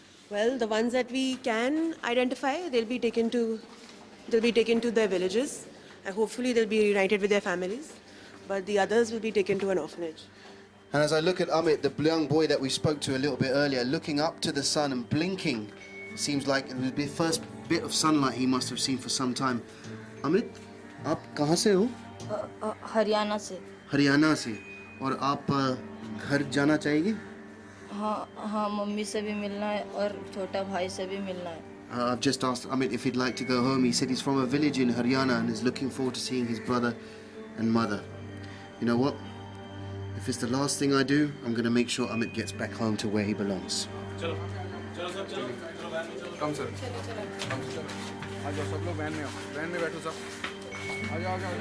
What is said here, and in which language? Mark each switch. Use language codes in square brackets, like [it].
[en] Well, the ones that we can identify, they'll be taken to their villages. And hopefully they'll be reunited with their families. But the others will be taken to an orphanage. And as I look at Amit, the young boy that we spoke to a little bit earlier, looking up to the sun and blinking, seems like it was the first bit of sunlight he must have seen for some time. [hi] Amit, आप कहाँ से हो? हरियाणा से. हरियाणा से. और आप घर जाना चाहेंगे? हाँ, मम्मी से भी मिलना है और छोटा भाई से भी मिलना है. [en] I've just asked Amit if he'd like to go home. He said he's from a village in Haryana and is looking forward to seeing his brother and mother. You know what? If it's the last thing I do, I'm going to make sure Amit gets back home to where he belongs. Come, sir. Come, sir. [hi] आ जाओ सब लोग van में आओ. Van में बैठो सब. आ जाओ.